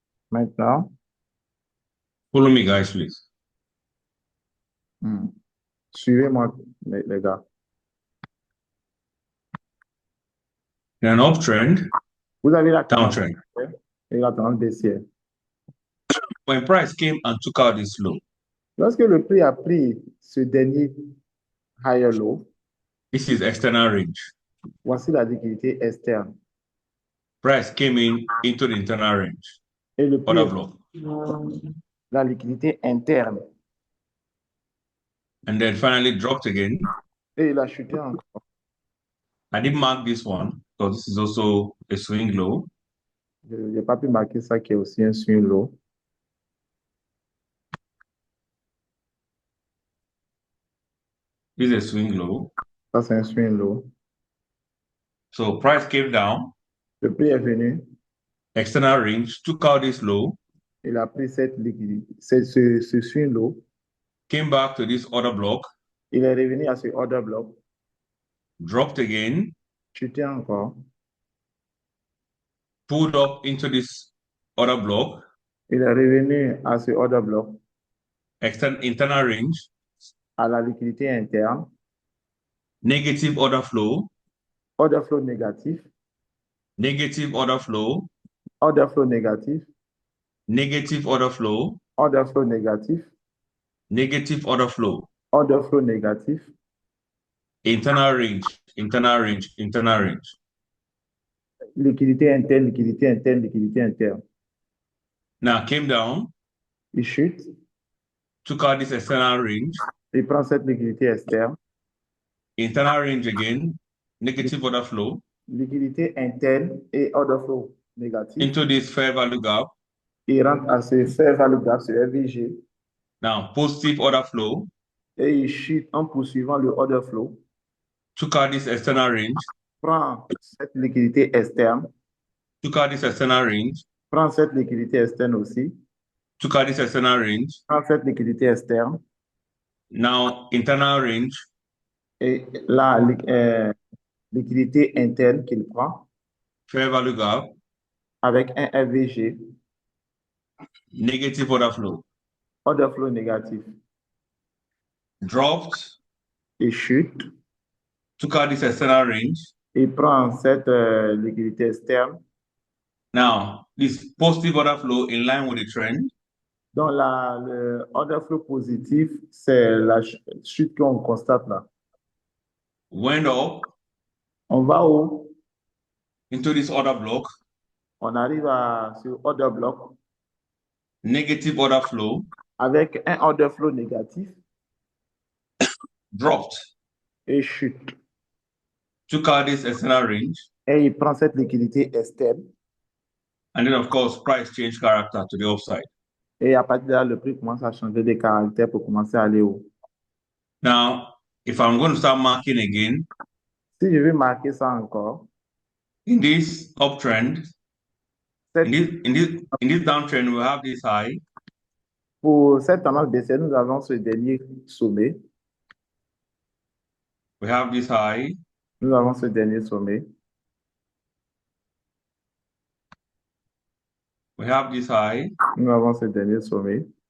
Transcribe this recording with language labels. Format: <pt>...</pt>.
<fr>Maintenant,</fr> <en>follow me, guys, please.</en> <fr>suivez-moi, les gars.</fr> <en>In an uptrend,</en> <fr>Vous avez la tendance</fr> <en>downtrend.</en> <fr>et la tendance baissière.</fr> <en>When price came and took out this low,</en> <fr>Lorsque le prix a pris ce dernier higher low,</fr> <en>this is external range.</en> <fr>voici la liquidité externe.</fr> <en>Price came into the internal range.</en> <fr>Et le prix</fr> <en>Order</en> <fr>est</fr> <en>block.</en> <fr>la liquidité interne.</fr> <en>And then finally dropped again.</en> <fr>Et il a chuté encore.</fr> <en>I didn't mark this one because this is also a swing low.</en> <fr>Je n'ai pas pu marquer ça qui est aussi un swing low.</fr> <en>This is a swing low.</en> <fr>Ça, c'est un swing low.</fr> <en>So price came down,</en> <fr>Le prix est venu.</fr> <en>external range, took out this low,</en> <fr>Il a pris cette liquidité, ce swing low.</fr> <en>came back to this order block,</en> <fr>Il est revenu à ce order block.</fr> <en>dropped again,</en> <fr>Chuté encore.</fr> <en>pulled up into this order block,</en> <fr>Il est revenu à ce order block,</fr> <en>internal range,</en> <fr>à la liquidité interne.</fr> <en>negative order flow,</en> <fr>Order flow négatif.</fr> <en>negative order flow,</en> <fr>Order flow négatif.</fr> <en>negative order flow,</en> <fr>Order flow négatif.</fr> <en>negative order flow,</en> <fr>Order flow négatif.</fr> <en>internal range, internal range, internal range.</en> <fr>Liquidité interne, liquidité interne, liquidité interne.</fr> <en>Now came down,</en> <fr>Il chute.</fr> <en>took out this external range,</en> <fr>Il prend cette liquidité externe.</fr> <en>internal range again, negative order flow,</en> <fr>Liquidité interne et order flow négatif.</fr> <en>into this fair value gap.</en> <fr>Il rentre à ce fair value gap, ce FVG.</fr> <en>Now positive order flow,</en> <fr>Et il chute en poursuivant le order flow.</fr> <en>took out this external range,</en> <fr>Prend cette liquidité externe.</fr> <en>took out this external range,</en> <fr>Prend cette liquidité externe aussi.</fr> <en>took out this external range.</en> <fr>Prend cette liquidité externe.</fr> <en>Now internal range,</en> <fr>Et la liquidité interne qu'il prend</fr> <en>fair value gap,</en> <fr>avec un FVG,</fr> <en>negative order flow,</en> <fr>order flow négatif.</fr> <en>dropped,</en> <fr>Il chute.</fr> <en>took out this external range.</en> <fr>Il prend cette liquidité externe.</fr> <en>Now this positive order flow in line with the trend.</en> <fr>Donc, le order flow positif, c'est la chute qu'on constate là.</fr> <en>Went up</en> <fr>On va où?</fr> <en>into this order block,</en> <fr>On arrive à ce order block</fr> <en>negative order flow,</en> <fr>avec un order flow négatif</fr> <en>dropped,</en> <fr>et chute.</fr> <en>took out this external range,</en> <fr>Et il prend cette liquidité externe.</fr> <en>and then of course price change character to the upside.</en> <fr>Et à partir de là, le prix commence à changer de caractère pour commencer à aller haut.</fr> <en>Now, if I'm going to start marking again,</en> <fr>Si je vais marquer ça encore,</fr> <en>in this uptrend, in this downtrend, we have this high,</en> <fr>pour cette tendance baissière, nous avons ce dernier sommet.</fr> <en>we have this high,</en> <fr>Nous avons ce dernier sommet.</fr> <en>we have this high,</en> <fr>Nous avons ce dernier sommet.</fr>